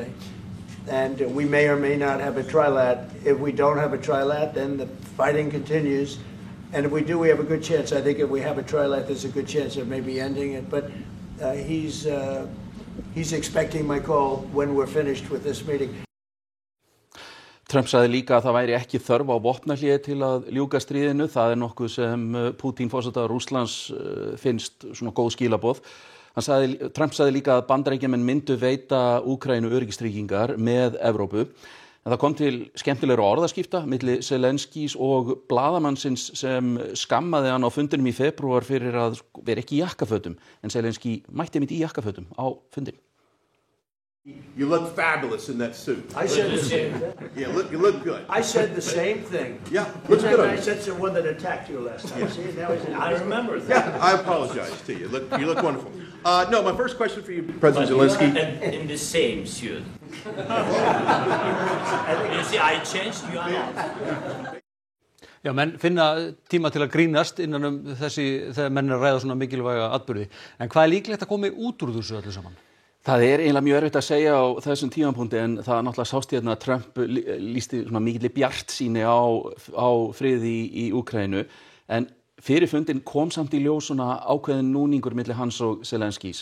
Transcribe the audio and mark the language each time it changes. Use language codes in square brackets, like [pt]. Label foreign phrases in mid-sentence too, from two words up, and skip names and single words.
[en] And we may or may not have a trilat. If we don't have a trilat, then the fighting continues. And if we do, we have a good chance. I think if we have a trilat, there's a good chance of maybe ending it. But he's expecting my call when we're finished with this meeting. [is] Trump sagði líka að það væri ekki þörf á vopnahléi til að ljúka stríðinu. Það nokkuð sem Putin, forseti Rússlands, finnst svona góð skilaboð. Trump sagði líka að Bandaríkjamenn myndu veita Úkraínu öryggistryggingar með Evrópu. En það kom til skemmtilegra orðaskipta milli Zelenskys og blaðamannsins sem skammaði hann á fundinum í febrúar fyrir að vera ekki í jakkafötum. En Zelensky mætti mitt í jakkafötum á fundinum. [en] You look fabulous in that suit. I said the same thing. Yeah, you look good. I said the same thing. Yeah, looks good. I said to the one that attacked you last time. See, now he's I remember that. Yeah, I apologize to you. You look wonderful. No, my first question for you, President Zelensky. In the same suit. You see, I changed, you are not. [is] Já, menn finna tíma til að grínast innan þegar menn að ræða svona mikilvæga atburði. En hvað líklegt að komi út úr þessu öllu saman? Það eiginlega mjög erfitt að segja á þessum tímapunkti en það náttúrulega sást hérna að Trump lýsti svona mikilli bjartsýni á friði í Úkraínu en fyrir fundin kom samt í ljós svona ákveðin núningur milli hans og Zelenskís.